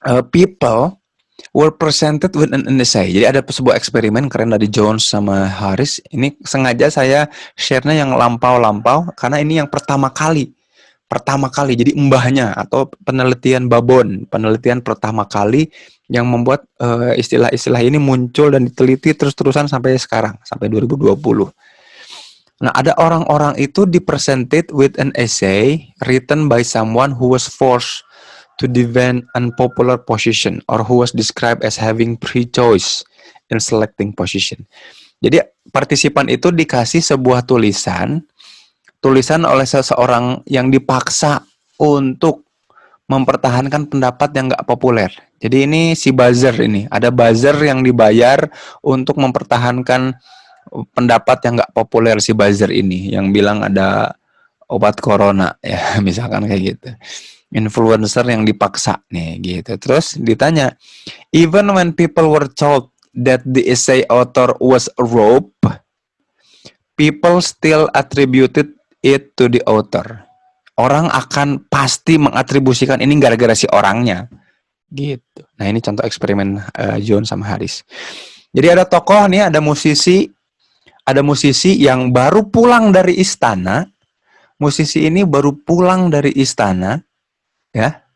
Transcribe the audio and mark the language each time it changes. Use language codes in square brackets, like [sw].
[en] People were presented with an essay. [id] Jadi ada sebuah eksperimen keren dari Jones sama Harris. Ini sengaja saya share-nya yang lampau-lampau karena ini yang pertama kali. Jadi mbahnya atau penelitian Babon, penelitian pertama kali yang membuat istilah-istilah ini muncul dan diteliti terus-terusan sampai sekarang, sampai 2020. Nah, ada orang-orang itu [en] presented with an essay written by someone who was forced to defend unpopular position or who was described as having pre-choice in selecting position. [id] Jadi partisipan itu dikasih sebuah tulisan oleh seseorang yang dipaksa untuk mempertahankan pendapat yang nggak populer. Jadi ini si buzzer ini, ada buzzer yang dibayar untuk mempertahankan pendapat yang nggak populer si buzzer ini, yang bilang ada obat corona ya, misalkan kayak gitu. Influencer yang dipaksa nih gitu. Terus ditanya, [en] even when people were told that the essay author was a rope, people still attributed it to the author. [id] Orang akan pasti mengatribusikan ini gara-gara si orangnya. Gitu. Nah, ini contoh eksperimen John sama Haris. Jadi ada tokoh nih, ada musisi yang baru pulang dari istana. Musisi ini baru pulang dari istana, ya.